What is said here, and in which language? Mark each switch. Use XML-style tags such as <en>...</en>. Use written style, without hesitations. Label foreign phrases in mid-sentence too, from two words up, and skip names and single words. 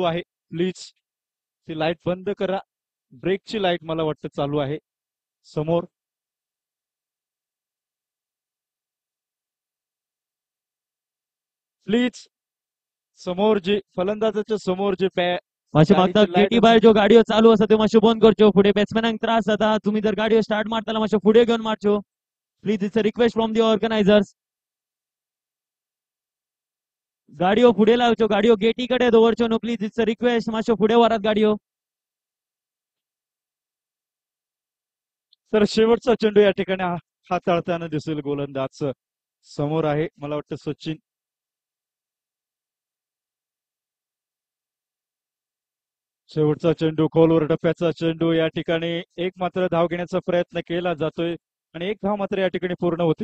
<mr>प्लीज ती लाईट बंद करा. ब्रेकची लाईट मला वाटतं चालू आहे समोर. प्लीज समोर जे फलंदाजाच्या समोर जे</mr> <kok>मातशें मागता</kok> <mr>गाडीची लाईट</mr> <kok>गेटी भायर ज्यो गाडयो चालू आसा त्यो मातश्यो बंद करच्यो. फुडें बॅट्समॅनांक त्रास जाता. तुम्ही जर गाडयो स्टार्ट मारता जाल्यार मातश्यो फुडें घेवन मारच्यो.</kok> <en>please it's a request from the organisers.</en> <kok>गाडयो फुडें लावच्यो. गाडयो गेटी कडेन दवरच्यो न्हू.</kok> <en>Please it's a request.</en> <kok>मातश्यो फुडें व्हरात गाडयो.</kok> <mr>तर शेवटचा चेंडू या ठिकाणी हाताळताना दिसेल गोलंदाज समोर आहे मला वाटतं सचिन. शेवटचा चेंडू खोलवर टप्प्याचा चेंडू या ठिकाणी एक मात्र धाव घेण्याचा प्रयत्न केला जातोय आणि एक धाव मात्र या ठिकाणी पूर्ण होते.</mr>